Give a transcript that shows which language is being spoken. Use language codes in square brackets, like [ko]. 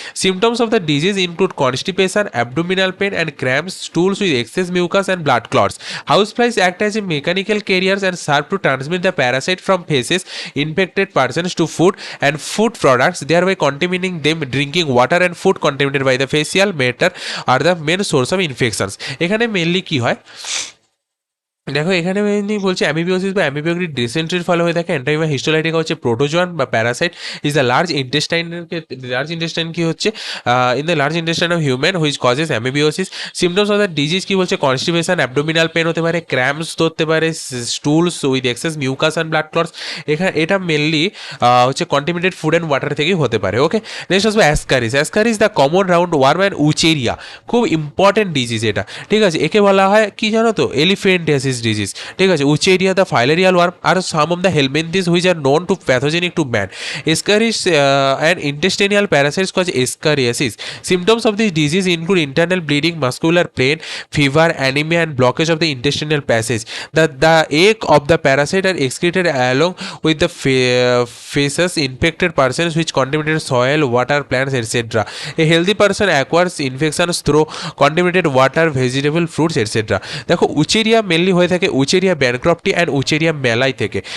[en] Symptoms of the disease include constipation, abdominal pain and cramps, stools with excess mucus and blood clots. Houseflies act as a mechanical carriers and serve to transmit the parasite from faces infected persons to food and food products, thereby contaminating them. Drinking water and food contaminated by the facial matter are the main source of infections. [bn] এখানে mainly কি হয় দেখো, এখানে mainly বলছে অ্যামিবিওসিস বা amoebic ডিসেন্ট্রির ফলে হয়ে থাকে। এন্টাইমা হিস্টোলাইটিকা হচ্ছে প্রোটোজোয়ান বা Parasite, is the large ইন্টেস্টাইনের, large intestine কি হচ্ছে, [en] In the large intestine of human which causes amoebiasis. Symptoms of the disease [bn] কি বলছে, [en] Constipation, abdominal pain হতে পারে, cramps ধরতে পারে, stools with excess mucus and blood clots. [bn] এখানে এটা মেনলি হচ্ছে কন্টিমিনেটেড ফুড অ্যান্ড ওয়াটার থেকেই হতে পারে। ওকে, নেক্সট আসবে ascaris. Ascaris the common round warm and উচেরিয়া, খুব ইম্পর্টেন্ট ডিজিজ এটা। ঠিক আছে? একে বলা হয় কি জানো তো, এলিফেন্টিয়াসিস ডিজিজ। ঠিক আছে? [en] Wuchereria the filarial worm are some of the helminths which are known to pathogenic to man. Ascaris and intestinal parasites cause ascariasis. Symptoms of this disease include internal bleeding, muscular pain, fever, anaemia and blockage of the intestinal passage. The egg of the parasite are excreted along with the feces infected persons which contaminated soil, water, plants, etc. A healthy person acquires infections through contaminated water, vegetable, fruits, etc. [bn] দেখো উচেরিয়া mainly হয়ে থাকে উচেরিয়া ব্যানক্রপ্টি and উচেরিয়া মেলাই থেকে।